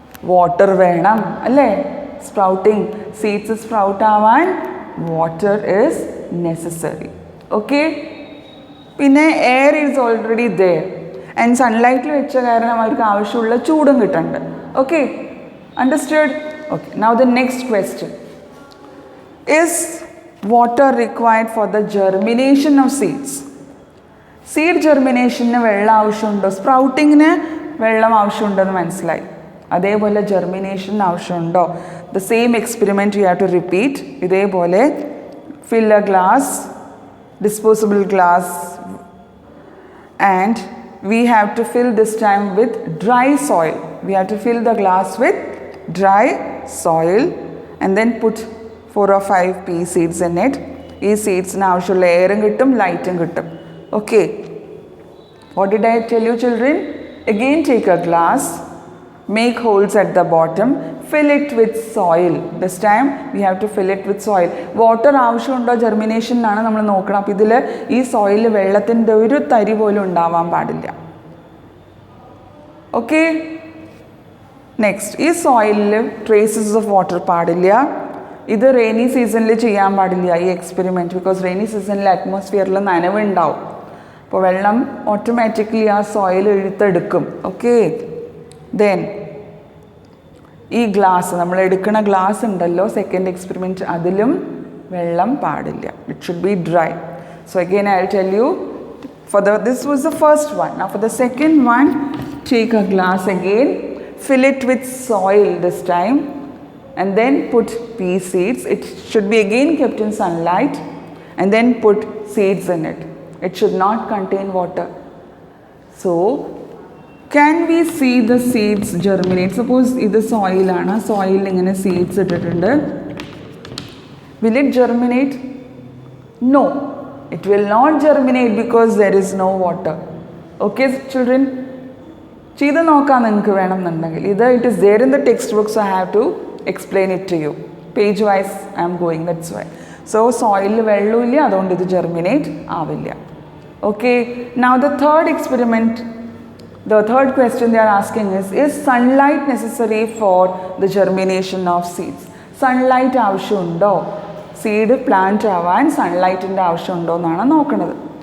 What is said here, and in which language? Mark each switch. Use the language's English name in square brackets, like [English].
[English] water [Malayalam] വേണം, അല്ലേ? [English] Sprouting, seeds sprout ആവാൻ water is necessary. [Malayalam] ഓക്കെ, പിന്നെ [English] air is already there and [Malayalam] സൺലൈറ്റിൽ വെച്ച കാരണം അവർക്ക് ആവശ്യമുള്ള ചൂടും കിട്ടുന്നുണ്ട്. [English] Okay, understood? Okay, now the next question is water required for the germination of seeds? [Malayalam] Seed ജെർമിനേഷന് വെള്ളം ആവശ്യമുണ്ടോ? സ്പ്രൗട്ടിങ്ങിന് വെള്ളം ആവശ്യമുണ്ടെന്ന് മനസ്സിലായി. അതേപോലെ ജെർമിനേഷന് ആവശ്യമുണ്ടോ? [English] The same experiment you have to repeat. ഇതേപോലെ fill a glass, disposable glass, and we have to fill this time with dry soil. We have to fill the glass with dry soil and then put 4 or 5 pea seeds in it. [Malayalam] ഈ സീഡ്സിന് ആവശ്യമുള്ള എയറും കിട്ടും, ലൈറ്റും കിട്ടും. [English] Okay, what did I tell you children? Again take a glass, make holes at the bottom, fill it with soil. This time we have to fill it with soil. [Malayalam] Water ആവശ്യമുണ്ടോ ജെർമിനേഷനാണ് നമ്മൾ നോക്കണം. അപ്പോൾ ഇതിൽ ഈ സോയിലിൽ വെള്ളത്തിൻ്റെ ഒരു തരി പോലും ഉണ്ടാവാൻ പാടില്ല. ഓക്കെ, നെക്സ്റ്റ്, ഈ സോയിലിൽ ട്രേസസ് ഓഫ് വാട്ടർ പാടില്ല. ഇത് റെയിനി സീസണിൽ ചെയ്യാൻ പാടില്ല ഈ എക്സ്പെരിമെൻറ്റ്. ബിക്കോസ് റെയിനി സീസണിൽ അറ്റ്മോസ്ഫിയറിൽ നനവുണ്ടാവും. അപ്പോൾ വെള്ളം ഓട്ടോമാറ്റിക്കലി ആ സോയിൽ ഇഴുത്തെടുക്കും. ഓക്കെ. ദെൻ ഈ ഗ്ലാസ്, നമ്മൾ എടുക്കുന്ന ഗ്ലാസ് ഉണ്ടല്ലോ സെക്കൻഡ് എക്സ്പെരിമെൻറ്റ്, അതിലും വെള്ളം പാടില്ല. [English] It should be dry. So again I will tell you this was the first one. Now for the second one, take a glass again, fill it with soil this time, and then put pea seeds. It should be again kept in sunlight, and then put seeds in it. It should not contain water. So can we see the seeds germinate? Suppose this soil [Malayalam] aana, soil ingane seeds ittittunde. [English] Will it germinate? No, it will not germinate because there is no water. Okay children, [Malayalam] ചെയ്ത് നോക്കാൻ നിങ്ങൾക്ക് വേണമെന്നുണ്ടെങ്കിൽ ഇത് [English] it is there in the textbook, so I have to explain it to you. Page wise I am going, that's why. [Malayalam] So സോയിലിൽ വെള്ളമില്ല, അതുകൊണ്ട് ഇത് germinate ആവില്ല. [English] Okay, now the third experiment, the third question they are asking is sunlight necessary for the germination of seeds? [Malayalam] Sunlight ആവശ്യമുണ്ടോ? Seed plant ആവാൻ സൺലൈറ്റിൻ്റെ ആവശ്യമുണ്ടോ എന്നാണ് നോക്കുന്നത്.